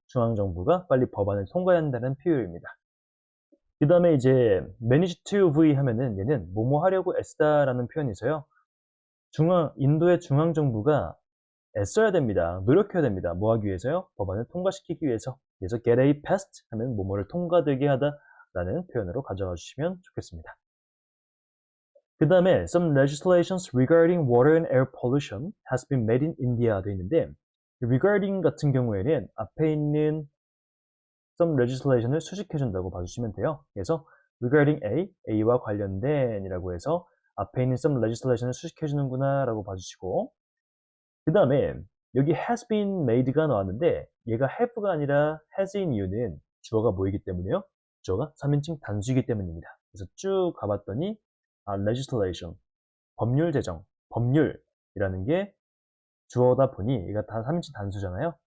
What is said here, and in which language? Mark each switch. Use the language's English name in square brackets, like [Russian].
[Korean] 중앙정부가 빨리 법안을 통과해야 한다는 필요입니다. 그 다음에 이제 [English] manage to v [Korean] 하면은 얘는 뭐뭐 하려고 애쓰다라는 표현이 있어요. 인도의 중앙정부가 애써야 됩니다. 노력해야 됩니다. 뭐 하기 위해서요? 법안을 통과시키기 위해서. 그래서 [English] get a passed [Korean] 하면 뭐뭐를 통과되게 하다라는 표현으로 가져가 주시면 좋겠습니다. 그 다음에 [English] some legislations regarding water and air pollution has been made in India [Korean] 되어 있는데, regarding 같은 경우에는 앞에 있는 some legislation을 수식해 준다고 봐주시면 돼요. 그래서 regarding A와 관련된 이라고 해서 앞에 있는 [English] some legislation [Korean] 을 수식해 주는구나 라고 봐주시고, 그 다음에 여기 [English] has been made [Korean] 가 나왔는데 얘가 have가 아니라 has인 이유는 주어가 뭐이기 때문에요? 주어가 3인칭 단수이기 때문입니다. 그래서 쭉 가봤더니 legislation, 법률 제정, 법률이라는 게 주어다 보니 얘가 다 3인칭 단수잖아요.